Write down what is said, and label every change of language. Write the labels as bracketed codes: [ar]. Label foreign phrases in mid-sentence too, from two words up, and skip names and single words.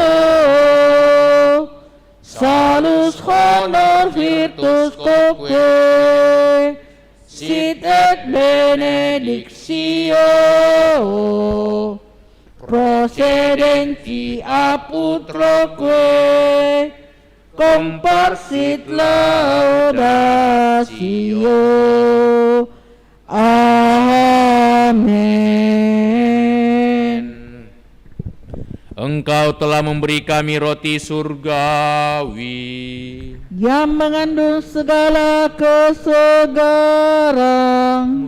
[la] salus honor virtus quoque sit et benedictio procedenti aputroque comparsit laudatio. Amin. [id] Engkau telah memberi kami roti surgawi Yang mengandung segala kesegaran.